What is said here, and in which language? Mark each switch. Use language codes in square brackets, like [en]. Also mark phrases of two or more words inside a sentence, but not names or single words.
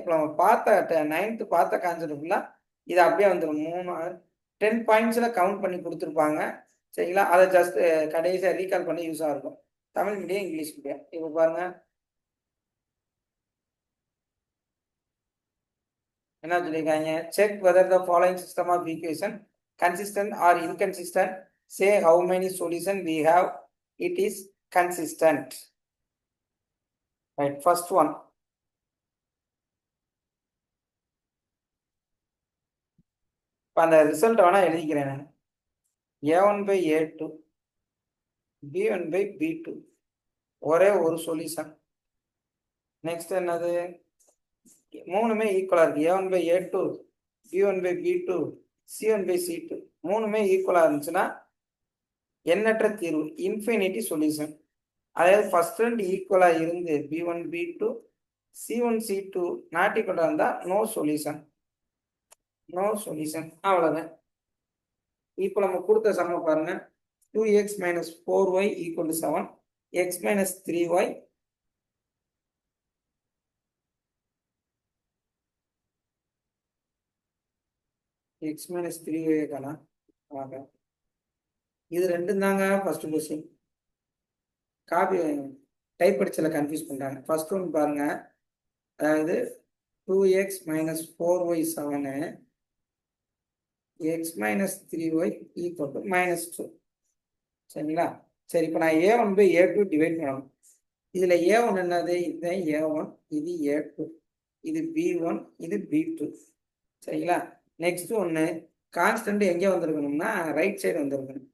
[ta] இப்போ நம்ம பார்த்த 9th பார்த்த கான்செப்ட் ஃபுல்லாக இது அப்படியே வந்துடும். 10 பாயிண்ட்ஸில் கவுண்ட் பண்ணி கொடுத்துருப்பாங்க. சரிங்களா, அதை ஜஸ்ட் கடைசியாக ரீகால் பண்ணி யூஸாக இருக்கும். தமிழ் மீடியம், [en] English medium. [ta] இப்போ பாருங்க என்ன சொல்லியிருக்காங்க. [en] Check whether the following system of equation consistent or inconsistent. Say how many solution we have, it is consistent. Right, first one. [ta] இப்போ அந்த ரிசல்ட் வேணா எழுதிக்கிறேன் நான். A1/A2 B1/B2 ஒரே ஒரு சொல்யூஷன். நெக்ஸ்ட் என்னது, மூணுமே ஈக்குவலா இருக்கு. A1/A2 B1/B2 C1/C2 மூணுமே ஈக்குவலா இருந்துச்சுன்னா எண்ணற்ற தீர்வு, [en] infinity solution. [ta] அதாவது ஃபர்ஸ்ட் ரெண்டு ஈக்குவலா இருந்து B1/B2 C1/C2 நாட் ஈக்குவலா இருந்தா [en] no solution. no solution, [ta] அவ்வளவுதான். இப்போ நம்ம கொடுத்த சம பாருங்க. 2x - 4y = 7, x - 3y x - 3y காணோம். இது ரெண்டும் தாங்க [en] first question. copy type [ta] படிச்சல கன்ஃபியூஸ் பண்றாங்க. [en] first one [ta] பாருங்க, அதாவது 2x - 4y 7, x - 3y = -2. சரிங்களா? சரி, இப்போ நான் A1/A2 டிவைட் பண்ணணும். இதுல A1 என்னது, இது A1, இது A2, இது B1, இது B2. சரிங்களா? நெக்ஸ்ட் ஒன்று கான்ஸ்டன்ட் எங்கே வந்திருக்கணும்னா [en] right side [ta] வந்திருக்கணும்.